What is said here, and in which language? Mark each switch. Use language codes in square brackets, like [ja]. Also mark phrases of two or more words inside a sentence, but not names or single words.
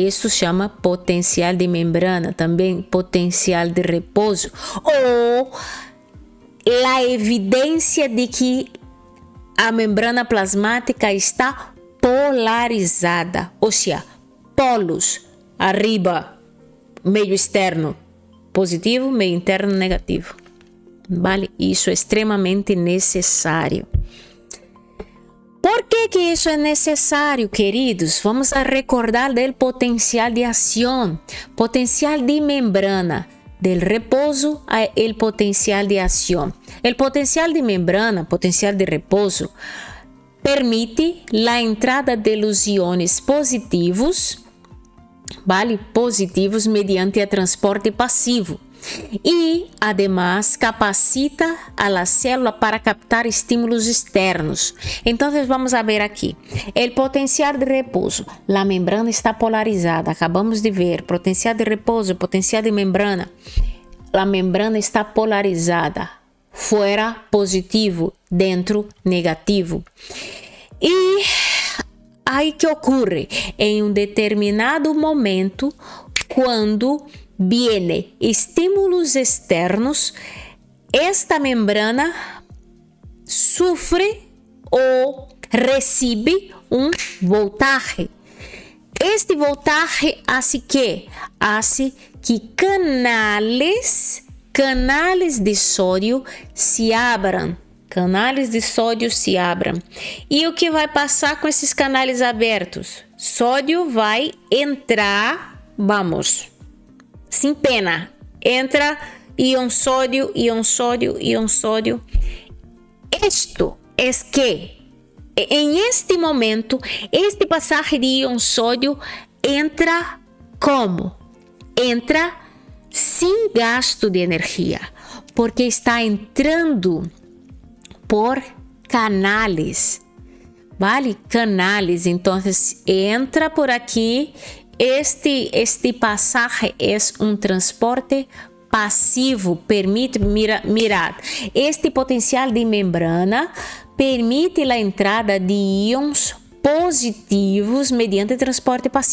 [pt] Isso se chama potencial de membrana, também potencial de repouso, ou a evidência de que a membrana plasmática está polarizada, ou seja, polos, arriba, meio externo positivo, meio interno negativo. Vale? Isso é extremamente necessário. que isso é necessário, queridos? [es] Vamos a recordar del potencial de acción, potencial de membrana, del repouso al potencial de acción. El potencial de membrana, potencial de repouso, permite la entrada de los iones positivos, vale? Positivos mediante el transporte pasivo. E, además, capacita a la célula para captar estímulos externos. [pt] Então, [es] vamos a ver [pt] aqui. O potencial de repouso. A membrana está polarizada. Acabamos de ver. Potencial de repouso, potencial de membrana. A membrana está polarizada. Fora positivo, dentro negativo. E aí que ocorre? Em um determinado momento, quando viene estímulos externos, esta membrana sufre ou recebe voltaje. [es] Este voltaje hace que canales de sódio [pt] se abram. Canais de sódio se abram. E o que vai passar com esses canais abertos? Sódio vai entrar, sem pena. Entra íon sódio, íon sódio, íon sódio. Isto é que, em este momento, este passagem de íon sódio entra como? Entra sem gasto de energia, porque está entrando por canales, vale? Canales. Então, entra por aqui. Este pasaje é um transporte passivo, permite, mirar, este potencial de membrana permite a entrada de íons positivos mediante transporte passivo.